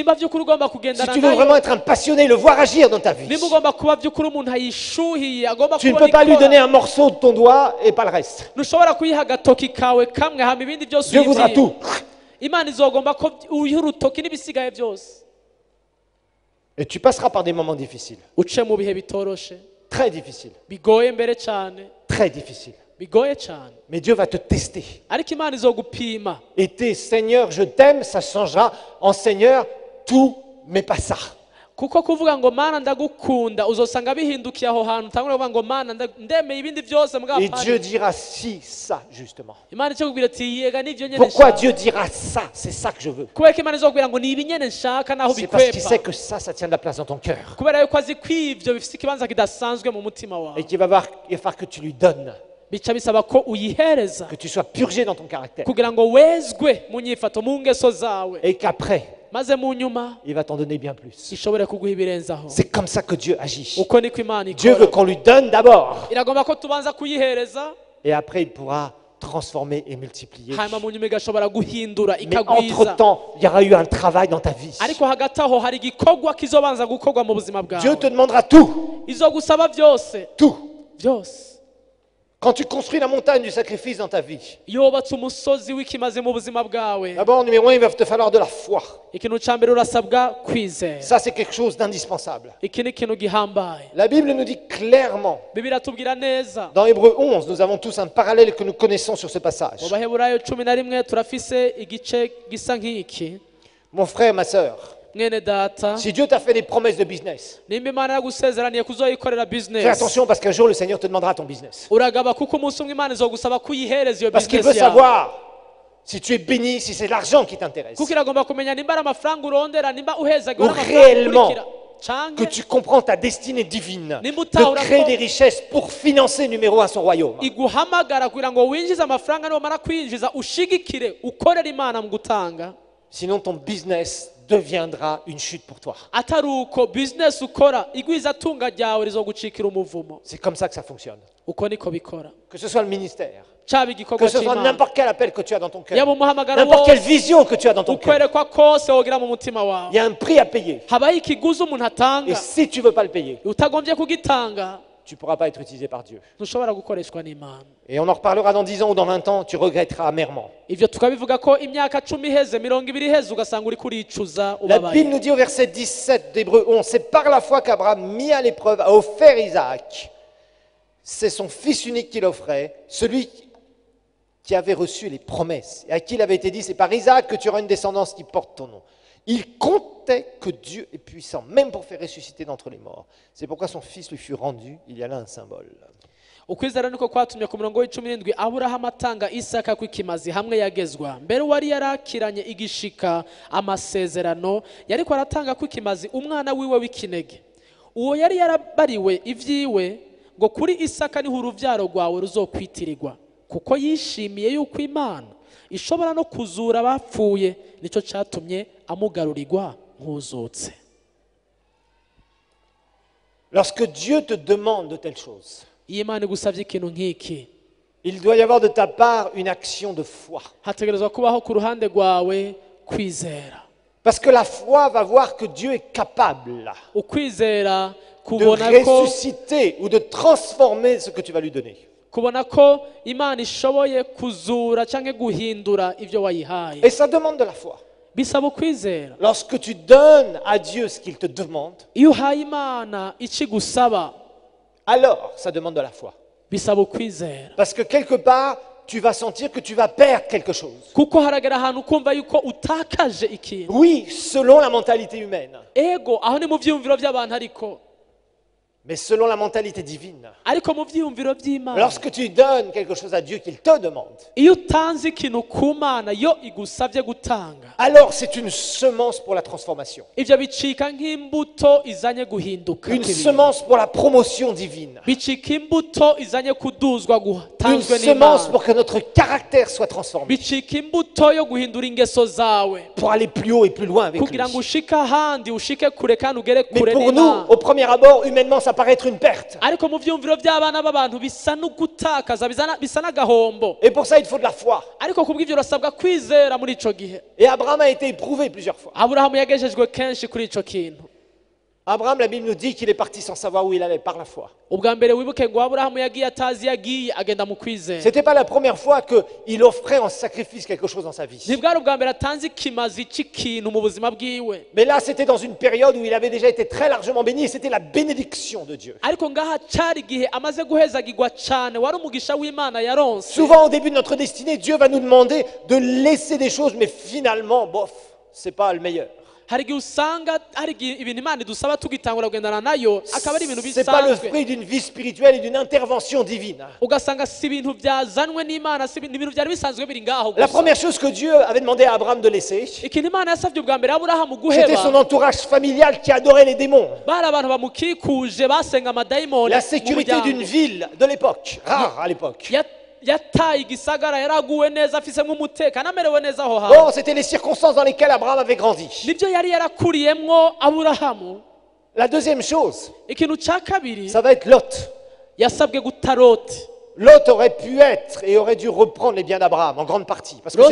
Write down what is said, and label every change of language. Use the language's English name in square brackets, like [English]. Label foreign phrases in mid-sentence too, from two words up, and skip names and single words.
[Rundi] Nimba by'ukuri ugomba [French] tu [Rundi] kugendana [French] veux vraiment [Rundi] nayo, [French] être un passionné, le voir agir dans ta vie, [Rundi] nimba ugomba kuba by'ukuri umuntu ayishuhiye agomba [French] tu ne [Rundi] kubona [French] peux pas lui [Rundi] ikora, [French] donner un morceau de ton doigt et pas le reste. [Rundi] ntushobora kuyiha agatoki kawe kamwe hama ibindi byose [French] Dieu voudra [Rundi] uyibwire. [French] tout. [Rundi] Imana izogomba ko uyiha urutoki n'ibisigaye byose. [French] Et tu passeras par des moments difficiles, [Rundi] Uce mu bihe bitoroshe, [French] très difficiles, [Rundi] bigoye mbere cyane, [French] très difficiles. [Rundi] bigoye cyane, [French] Mais Dieu va te tester. [Rundi] ariko Imana izogupima. [French] Et tes Seigneur, je t'aime, ça changera en Seigneur, tout, mais pas ça. [Rundi] Kuko kuvuga ngo Mana ndagukunda uzosanga bihindukiye aho hantu utangura kuvuga ngo Mana ndemeye ibindi byose [French] Et [Rundi] mugapana. [French] Dieu dira si, ça, justement. [Rundi] Imana icyo kubwira ati yega nivyo nyene [French] Pourquoi [Rundi] nshaka. [French] Dieu dira ça? C'est ça que je veux. [Rundi] Kubera ko Imana izokubwira ngo ni ibi nyene nshaka naho [French] C'est parce qu'il sait [Rundi] bikwepa. [French] que ça tient de la place dans ton cœur. [Rundi] Kubera yuko azi ko ivyo bifite ikibanza kidasanzwe mu mutima [French] Et [Rundi] wawe. [French] qu'il va falloir que tu lui donnes, [Rundi] Bica bisaba ko uyihereza [French] que tu sois purgé dans ton caractère. [Rundi] kugira ngo wezwe mu nyifato mu ngeso zawe, [French] Et qu'après, [Rundi] maze mu nyuma [French] il va t'en donner bien plus. [Rundi] ishobore kuguha ibirenzaho. [French] C'est comme ça que Dieu agit. [Rundi] Uko niko Imana [French] Dieu veut [Rundi] ikora. [French] qu'on lui donne d'abord. [Rundi] Iragomba ko tubanza kuyihereza, [French] Et après, il pourra transformer et multiplier. [Rundi] hanyuma mu nyuma igashobora guhindura [French] Mais [Rundi] ikagwiza. [French] entre-temps, il y aura eu un travail dans ta vie. [Rundi] Ariko hagati aho hari igikorwa kizobanza gukorwa mu buzima [French] Dieu te [Rundi] bwawe, [French] demandera tout. [Rundi] izogusaba byose [French] Tout. [Rundi] byose. [French] Quand tu construis la montagne du sacrifice dans ta vie, [Rundi] Iyo wubatse umusozi w'ikimazi mu buzima bwawe, [French] d'abord, numéro un, il va te falloir de la foi. [Rundi] ikintu cya mbere urasabwa kwizera. [French] Ça, c'est quelque chose d'indispensable. [Rundi] Iki ni ikintu gihambaye. [French] La Bible nous dit clairement, [Rundi] Bibiliya tubwira neza, [French] dans Hébreux 11, nous avons tous un parallèle que nous connaissons sur ce passage. [Rundi] mu Baheburayo 11 turafise igice gisa nk'iki. [French] Mon frère, ma sœur, [Rundi] Mwene data, [French] si Dieu t'a fait des promesses de business, [Rundi] nimba Imana yagusezeraniye kuzoyikorera [French] fais [Rundi] business, [French] attention parce qu'un jour, le Seigneur te demandera ton business. [Rundi] uragaba kuko umunsi umwe Imana izogusaba kuyihereza iyo [French] Parce qu'il veut [Rundi] business yawe. [French] savoir si tu es béni, si c'est l'argent qui t'intéresse. [Rundi] Kuko iragomba kumenya nimba ari amafaranga urondera, nimba uhezagiwe [French] Ou [Rundi] n'amafaranga [French] réellement [Rundi] ukurikira. Canke [French] que tu comprends ta destinée divine [Rundi] Nimba [French] de [Rundi] utahura [French] créer [Rundi] ko [French] des richesses pour financer numéro un son royaume. [Rundi] iguhamagara kugira ngo winjize amafaranga nibamara kwinjiza ushigikire ukorera Imana mu gutanga. [French] Sinon, ton business deviendra une chute pour toi. [Rundi] Atari uko business ukora igwiza tunga ryawe rizogucikira umuvumo. [French] C'est comme ça que ça fonctionne. [Rundi] Uko niko bikora. [French] Que ce soit le ministère, [Rundi] Caba igikorwa [French] que ce soit [Rundi] cy'Imana, [French] n'importe quel appel que tu as dans ton cœur, [Rundi] yaba umuhamagaro [French] n'importe quelle [Rundi] wose, [French] vision que tu as dans ton cœur, [Rundi] ukwerekwa kose wogira mu mutima [French] il [Rundi] wawe, [French] y a un prix à payer. [Rundi] habaho ikiguzi umuntu [French] Et [Rundi] atanga. [French] si tu ne veux pas le payer, [Rundi] Utagombye kugitanga, [French] tu ne pourras pas être utilisé par Dieu. [Rundi] ntushobora gukoreshwa n'Imana. [French] Et on en reparlera dans 10 ans ou dans 20 ans, tu regretteras amèrement. [Rundi] Ivyo tukabivuga ko imyaka 10 iheze 20 iheze ugasanga uri kuricuza [French] La Bible [Rundi] ubabaye. [French] nous dit au verset 17 d'Hébreux 11, c'est par la foi qu'Abraham, mis à l'épreuve, a offert Isaac. C'est son fils unique qu'il offrait, celui qui avait reçu les promesses, et à qui il avait été dit, c'est par Isaac que tu auras une descendance qui porte ton nom. Il comptait que Dieu est puissant, même pour faire ressusciter d'entre les morts. C'est pourquoi son fils lui fut rendu, il y a là un symbole. [Rundi] Ukwizera niko kwatumye ku murongo w'17 Aburahamu atanga Isaka kw'ikimazi hamwe yagezwa. Mbere wari yarakiranye igishika amasezerano, yariko aratanga kw'ikimazi umwana wiwe w'ikinege. Uwo yari yarabariwe ivyiwe ngo kuri Isaka niho uruvyaro rwawe ruzokwitirirwa. Kuko yishimiye yuko Imana ishobora no kuzura abapfuye, nico catumye amugarurirwa nk'uzutse. [French] Lorsque Dieu te demande de telles choses, [Rundi] Iyo Imana igusavye ikintu nk'iki, [French] il doit y avoir de ta part une action de foi. [Rundi] hategerezwa kubaho ku ruhande rwawe kwizera. [French] Parce que la foi va voir que Dieu est capable [Rundi] Ukwizera [French] de [Rundi] kubona ko [French] ressusciter ou de transformer ce que tu vas lui donner. [Rundi] kubona ko Imana ishoboye kuzura canke guhindura ivyo wayihaye. [French] Et ça demande de la foi. [Rundi] Bisaba ukwizera. [French] Lorsque tu donnes à Dieu ce qu'il te demande, [Rundi] Iyo uhaye Imana ikigusaba, [French] alors ça demande de la foi. [Rundi] bisaba ukwizera. [French] Parce que quelque part, tu vas sentir que tu vas perdre quelque chose. [Rundi] kuko haragera ahantu ukumva yuko utakaje ikintu. [French] Oui, selon la mentalité humaine, [Rundi] Ego aho ni mu vyiyumviro by'abantu, [French] mais selon la mentalité divine. [Rundi] ariko mu vyiyumviro by'Imana, [French] Lorsque tu donnes quelque chose à Dieu qu'il te demande, [Rundi] iyo utanze ikintu ku Mana yo igusabye gutanga, [French] alors c'est une semence pour la transformation. [Rundi] ivyo bicika nk'imbuto izanye guhinduka [French] Une [Rundi] kw'ibintu. [French] semence pour la promotion divine. [Rundi] Bicika imbuto izanye kuduzwa [French] Une [Rundi] gutanzwe [French] semence [Rundi] n'Imana. [French] pour que notre caractère soit transformé. [Rundi] Bicika imbuto yo guhindura ingeso zawe [French] Pour aller plus haut et plus loin avec lui. [Rundi] kugira ngo ushike ahandi, ushike kure kandi ugere [French] Mais [Rundi] kure [French] pour nous, [Rundi] n'Imana. [French] au premier abord, humainement, ça paraît être une perte. [Rundi] Ariko mu vyumviro by'abana b'abantu bisa no gutakaza, bisa n'agahombo. [French] Et pour ça, il faut de la foi. [Rundi] Ariko kubw'ivyo urasabwa kwizera muri ico gihe. [French] Et Abraham a été éprouvé plusieurs fois. [Rundi] Aburahamu yagejejwe kenshi kuri ico kintu. [French] Abraham, la Bible nous dit qu'il est parti sans savoir où il allait par la foi. [Rundi] Ubwa mbere wibuke ngo Aburahamu yagiye atazi yagiye agenda mu kwizera. [French] C'était pas la première fois qu'il offrait en sacrifice quelque chose dans sa vie. [Rundi] Ntibwari ubwa mbere atanze ikimazi c'ikintu mu buzima bwiwe. [French] Mais là, c'était dans une période où il avait déjà été très largement béni et c'était la bénédiction de Dieu. [Rundi] Ariko ngaha cari igihe amaze guhezagirwa cane, wari umugisha w'Imana yaronse. [French] Souvent, au début de notre destinée, Dieu va nous demander de laisser des choses, mais finalement, bof, c'est pas le meilleur. [Rundi] Hari igihe usanga hari ibintu Imana idusaba tugitangura kugendana nayo akaba ari ibintu [French] C'est pas le [Rundi] bisanzwe, [French] fruit d'une vie spirituelle et d'une intervention divine. [Rundi] ugasanga si ibintu byazanwe n'Imana, si ibintu byari bisanzwe biri ngaho [French] La [Rundi] gusa. [French] première chose que Dieu avait demandé à Abraham de laisser, [Rundi] Ikintu Imana yasavye ubwa mbere Aburahamu [French] c'était son [Rundi] guheba, [French] entourage familial qui adorait les démons. [Rundi] bari abantu bamukikuje basenga amadayimoni. [French] La sécurité d'une ville de l'époque, rare à l'époque. [Rundi] Yataye igisagara, yaraguwe neza, afisemo umutekano, amerewe neza aho [French] Bon, [Rundi] hantu. [French] c'était les circonstances dans lesquelles Abraham avait grandi. [Rundi] Nibyo yari yarakuriyemwo Aburahamu. [French] La deuxième chose, [Rundi] Ikintu ca kabiri [French] ça va être Lot. [Rundi] yasabwe guta Loti. [French] Lot aurait pu être et aurait dû reprendre les biens d'Abraham en grande partie, parce que